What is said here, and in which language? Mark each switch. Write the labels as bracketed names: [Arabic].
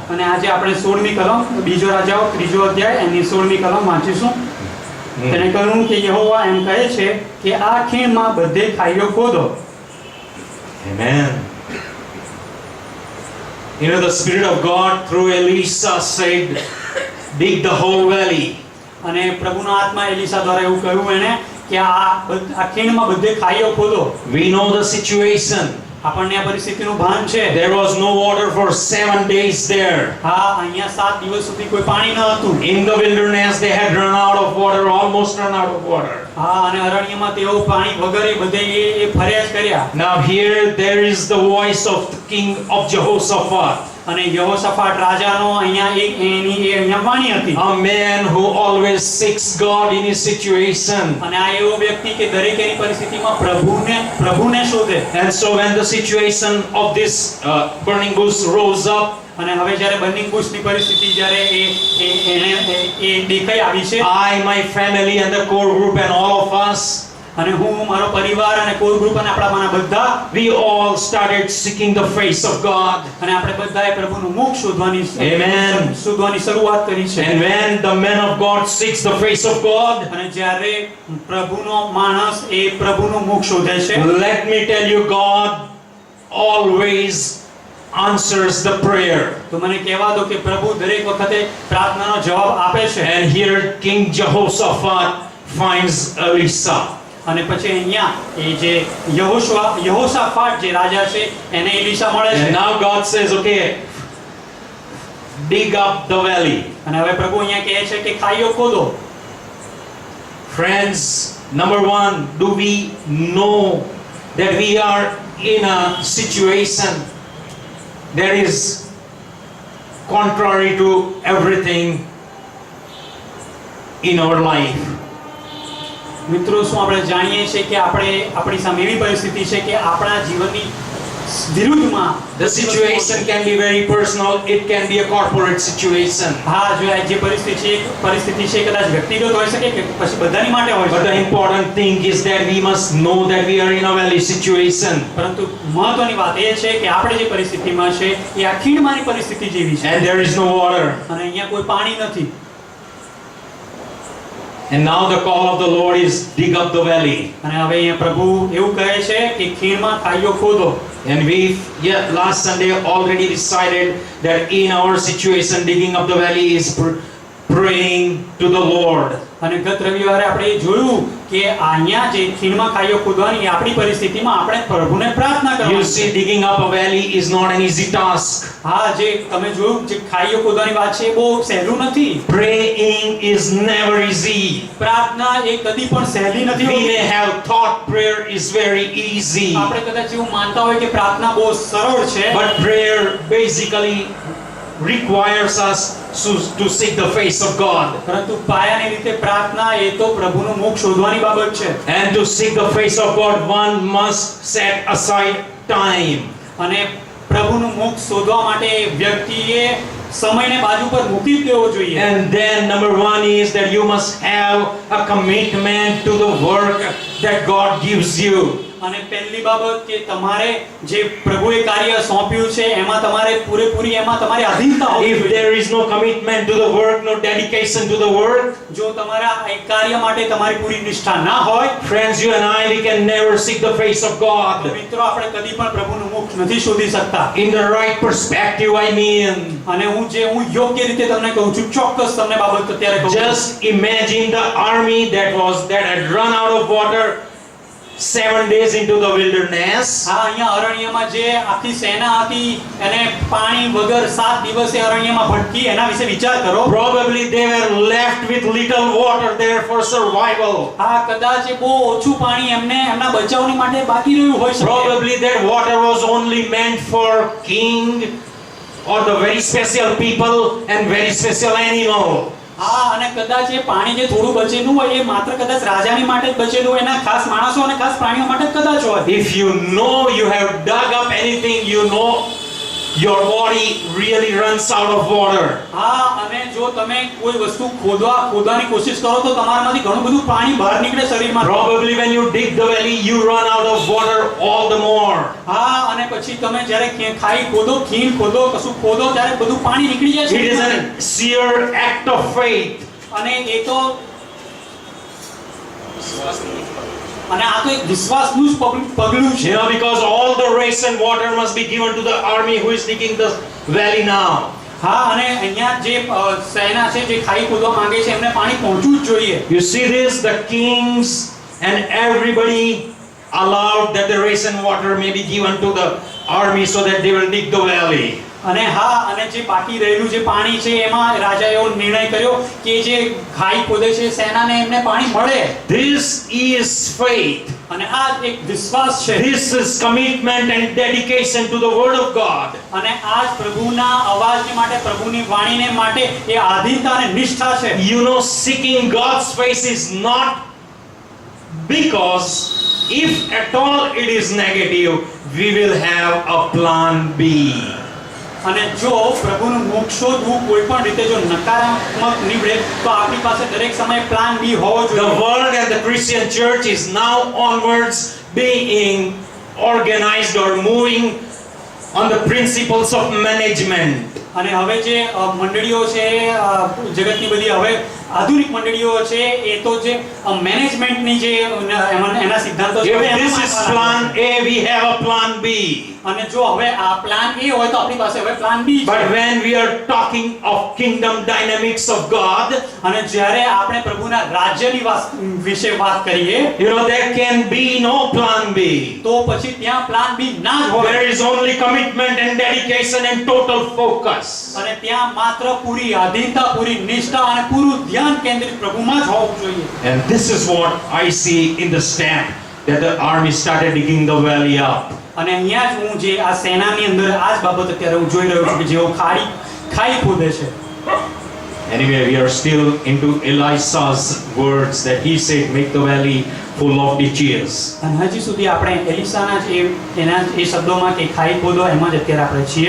[Gujarati] અને આજે આપણે 16મી કલમ બીજો રાજાઓ ત્રીજો અધ્યાય એની 16મી કલમ વાંચીશું. તેને કહ્યું કે યહોવા એમ કહે છે કે આ ખીણમાં બધે ખાઈઓ ખોદો. [English] Amen. You know, the Spirit of God through Elisha said, dig the whole valley. [Gujarati] અને પ્રભુનો આત્મા એલીશા દ્વારા એવું કહ્યું એને કે આ ખીણમાં બધે ખાઈઓ ખોદો. [English] We know the situation. [Gujarati] આપણને આ પરિસ્થિતિનું ભાન છે. [English] There was no water for 7 days there. [Gujarati] હા, અહીંયા 7 દિવસ સુધી કોઈ પાણી ન હતું. [English] In the wilderness, they had run out of water, almost run out of water. [Gujarati] હા, અને અરણ્યમાં તેઓ પાણી વગરે બધે એ ફરિયાદ કર્યા. [English] Now here there is the voice of the king of Jehoshaphat. [Gujarati] અને યહોશાફાટ રાજાનો અહીંયા વાણી હતી. [English] A man who always seeks God in his situation. [Gujarati] અને આ એવો વ્યક્તિ કે દરેકની પરિસ્થિતિમાં પ્રભુને શોધે. [English] And so when the situation of this burning bush rose up, [Gujarati] અને હવે જ્યારે બર્નિંગ બુશની પરિસ્થિતિ જ્યારે એ દેખાઈ આવી છે, [English] I, my family and the core group and all of us, [Gujarati] અને હું મારો પરિવાર અને કોર ગ્રુપ અને આપણામાંના બધા, [English] we all started seeking the face of God. [Gujarati] અને આપણે બધાએ પ્રભુનું મુખ [English] Amen. [Gujarati] શોધવાની શરૂઆત કરી છે. [English] And when the man of God seeks the face of God, [Gujarati] અને જ્યારે પ્રભુનો માણસ એ પ્રભુનું મુખ શોધે છે, [English] let me tell you, God always answers the prayer. [Gujarati] તો મને કહેવા દો કે પ્રભુ દરેક વખતે પ્રાર્થનાનો જવાબ આપે છે. [English] And here King Jehoshaphat finds Elisha. [Gujarati] અને પછી અહીંયા એ જે યહોશાફાટ જે રાજા છે એને એલીશા મળે છે. [English] And now God says, okay, dig up the valley. [Gujarati] અને હવે પ્રભુ અહીંયા કહે છે કે ખાઈઓ ખોદો. [English] Friends, number one, do we know that we are in a situation that is contrary to everything in our life? [Gujarati] મિત્રો, શું આપણે જાણીએ છીએ કે આપણી સામે એવી પરિસ્થિતિ છે કે આપણા જીવનની વિરુદ્ધમાં [English] The situation can be very personal, it can be a corporate situation. [Gujarati] હા, જો આ જે પરિસ્થિતિ છે કદાચ વ્યક્તિગત હોઈ શકે કે પછી બધાની માટે હોઈ [English] But the [Gujarati] શકે. [English] important thing is that we must know that we are in a valley situation. [Gujarati] પરંતુ મહત્વની વાત એ છે કે આપણે જે પરિસ્થિતિમાં છે એ આ ખીણમાંની પરિસ્થિતિ જેવી છે. [English] And there is no water. [Gujarati] અને અહીંયા કોઈ પાણી નથી. [English] And now the call of the Lord is dig up the valley. [Gujarati] અને હવે અહીંયા પ્રભુ એવું કહે છે કે ખીણમાં ખાઈઓ ખોદો. [English] And we last Sunday already decided that in our situation digging up the valley is praying to the Lord. [Gujarati] અને ગત રવિવારે આપણે જોયું કે અહીંયા જે ખીણમાં ખાઈઓ ખોદવાની એ આપણી પરિસ્થિતિમાં આપણે પ્રભુને પ્રાર્થના [English] You [Gujarati] કરવાની [English] see, [Gujarati] છે. [English] digging up a valley is not an easy task. [Gujarati] હા, જે તમે જોયું જે ખાઈઓ ખોદવાની વાત છે એ બહુ સહેલું નથી. [English] Praying is never easy. [Gujarati] પ્રાર્થના એ કદી પણ સહેલી નથી [English] We [Gujarati] હોતી. [English] may have thought prayer is very easy, [Gujarati] આપણે કદાચ એવું માનતા હોય કે પ્રાર્થના બહુ સરળ છે, [English] but prayer basically requires us to seek the face of God. [Gujarati] પરંતુ પાયાની રીતે પ્રાર્થના એ તો પ્રભુનું મુખ શોધવાની બાબત છે. [English] And to seek the face of God, one must set aside time. [Gujarati] અને પ્રભુનું મુખ શોધવા માટે વ્યક્તિએ સમયને બાજુ પર મૂકી દેવો જોઈએ. [English] And then number one is that you must have a commitment to the work that God gives you. [Gujarati] અને પહેલી બાબત કે તમારે જે પ્રભુએ કાર્ય સોંપ્યું છે એમાં તમારે પૂરેપૂરી એમાં તમારી આધીનતા હોવી [English] If [Gujarati] જોઈએ. [English] there is no commitment to the work, no dedication to the work, [Gujarati] જો તમારા એ કાર્ય માટે તમારી પૂરી નિષ્ઠા ના હોય, [English] friends, you and I, we can never seek the face of [Gujarati] તો [English] God. [Gujarati] મિત્રો આપણે કદી પણ પ્રભુનું મુખ નથી શોધી શકતા. [English] In the right perspective, I mean. [Gujarati] અને હું યોગ્ય રીતે તમને કહું છું, ચોક્કસ તમને બાબત અત્યારે કહું છું. [English] Just imagine the army that had run out of water 7 days into the wilderness. [Gujarati] હા, અહીંયા અરણ્યમાં જે આખી સેના હતી એને પાણી વગર 7 દિવસે અરણ્યમાં ભટકી, એના વિશે વિચાર કરો. [English] Probably they were left with little water there for survival. [Gujarati] હા, કદાચ એ બહુ ઓછું પાણી એમને એમના બચાવની માટે બાકી રહ્યું હોઈ શકે. [English] Probably that water was only meant for king or the very special people and very special animal. [Gujarati] હા, અને કદાચ એ પાણી જે થોડું બચેલું હોય એ માત્ર કદાચ રાજાની માટે જ બચેલું હોય, એના ખાસ માણસો અને ખાસ પ્રાણીઓ માટે જ કદાચ હોય. [English] If you know you have dug up anything, you know your body really runs out of water. [Gujarati] હા, અને જો તમે કોઈ વસ્તુ ખોદવાની કોશિશ કરો તો તમારામાંથી ઘણું બધું પાણી બહાર નીકળે શરીરમાં. [English] Probably when you dig the valley, you run out of water all the more. [Gujarati] હા, અને પછી તમે જ્યારે ખાઈ ખોદો, ખીણ ખોદો, કશું ખોદો ત્યારે બધું પાણી નીકળી જાય [English] It is [Gujarati] છે. [English] a sheer act of faith. [Gujarati] અને એ તો અને આ તો એક વિશ્વાસનું જ પગલું છે. [English] Because all the ration water must be given to the army who is digging the valley now. [Gujarati] હા, અને અહીંયા જે સેના છે જે ખાઈ ખોદવા માંગે છે એમને પાણી પહોંચવું જ જોઈએ. [English] You see this, the kings and everybody allowed that the ration water may be given to the army so that they will dig the valley. [Gujarati] અને હા, અને જે બાકી રહેલું જે પાણી છે એમાં રાજાએ એવો નિર્ણય કર્યો કે જે ખાઈ ખોદે છે સેનાને એમને પાણી મળે. [English] This is faith. [Gujarati] અને આ એક વિશ્વાસ છે. [English] This is commitment and dedication to the word of God. [Gujarati] અને આ જ પ્રભુના અવાજને માટે, પ્રભુની વાણીને માટે એ આધીનતા અને નિષ્ઠા છે. [English] You know, seeking God's face is not because if at all it is negative, we will have a plan B. [Gujarati] અને જો પ્રભુનું મુખ શોધવું કોઈ પણ રીતે જો નકારાત્મક નીવડે તો આપણી પાસે દરેક સમયે પ્લાન બી હોવો [English] The [Gujarati] જોઈએ. [English] world and the Christian church is now onwards being organized or moving on the principles of management. [Gujarati] અને હવે જે મંડળીઓ છે જગતની બધી હવે આધુનિક મંડળીઓ છે એ તો જે મેનેજમેન્ટની જે એના સિદ્ધાંતો છે [English] If this is plan A, we have a plan B. [Gujarati] અને જો હવે આ પ્લાન એ હોય તો આપણી પાસે હવે પ્લાન બી છે. [English] But when we are talking of kingdom dynamics of God, [Gujarati] અને જ્યારે આપણે પ્રભુના રાજ્યની વિશે વાત કરીએ [English] there can be no plan B. [Gujarati] તો પછી ત્યાં પ્લાન બી ના જ હોય. [English] There is only commitment and dedication and total focus. [Gujarati] અને ત્યાં માત્ર પૂરી આધીનતા, પૂરી નિષ્ઠા અને પૂરું ધ્યાન કેન્દ્રિત પ્રભુમાં જ હોવું જોઈએ. [English] And this is what I see in the step that the army started digging the valley up. [Gujarati] અને અહીંયા જ હું જે આ સેનાની અંદર આ જ બાબત અત્યારે હું જોઈ રહ્યો છું કે જેઓ ખાઈ ખોદે છે. [English] Anyway, we are still into Elisha's words that he said, make the valley full of ditches. [Gujarati] અને હજી સુધી આપણે એલિસાના જ એના એ શબ્દોમાં કે ખાઈ ખોદો એમાં જ અત્યારે આપણે છીએ.